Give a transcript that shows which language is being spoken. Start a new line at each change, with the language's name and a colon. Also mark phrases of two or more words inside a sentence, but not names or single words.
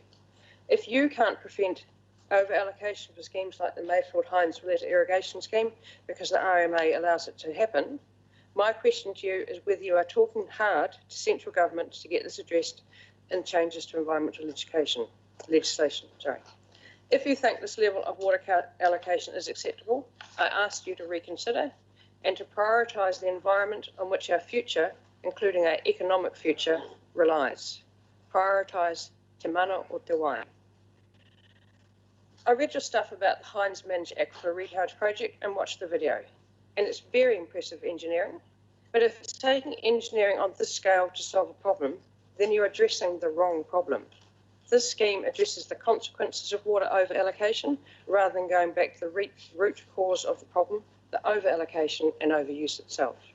English: If you can't prevent over-allocation for schemes like the Mayfield-Hines-Valletta irrigation scheme because the RMA allows it to happen, my question to you is whether you are talking hard to central government to get this addressed in changes to environmental legislation. If you think this level of water allocation is acceptable, I ask you to reconsider and to prioritise the environment on which our future, including our economic future, relies.
Māori: Prioritise te mana o te wai.
English: I read your stuff about the Hines Managed Aquifer Recharge project and watched the video, and it's very impressive engineering, but if it's taking engineering on this scale to solve a problem, then you're addressing the wrong problem. This scheme addresses the consequences of water over-allocation rather than going back to the root cause of the problem, the over-allocation and overuse itself.